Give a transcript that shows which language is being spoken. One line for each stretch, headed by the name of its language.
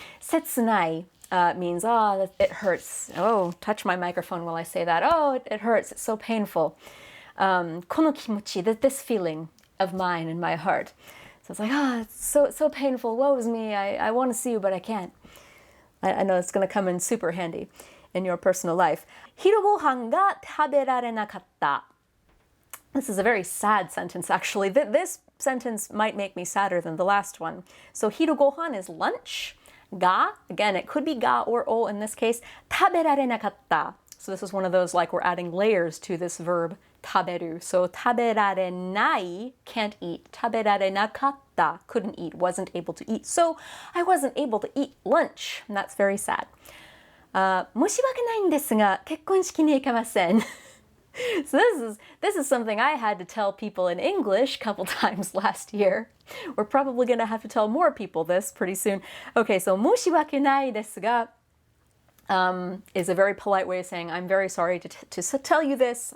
English: 切ない means, oh, it hurts. Oh, touch my microphone while I say that. Oh, it hurts. It's so painful.
Japanese: この気持ち,
English: this feeling of mine in my heart. So it's like, oh, it's so painful. Woe is me. I want to see you, but I can't. I know it's going to come in super handy in your personal life.
Japanese: 昼ごはんが食べられなかった.
English: This is a very sad sentence, actually. This sentence might make me sadder than the last one. So 昼ごはん is lunch. Ga, again, it could be ga or o in this case.
Japanese: 食べられなかった.
English: So this is one of those like we're adding layers to this verb 食べる. So
Japanese: 食べられない
English: can't eat.
Japanese: 食べられなかった
English: couldn't eat, wasn't able to eat. So I wasn't able to eat lunch, and that's very sad.
Japanese: 申し訳ないんですが、結婚式に行けません.
English: So this is something I had to tell people in English a couple times last year. We're probably going to have to tell more people this pretty soon. Okay, so
Japanese: 申し訳ないですが
English: is a very polite way of saying I'm very sorry to tell you this.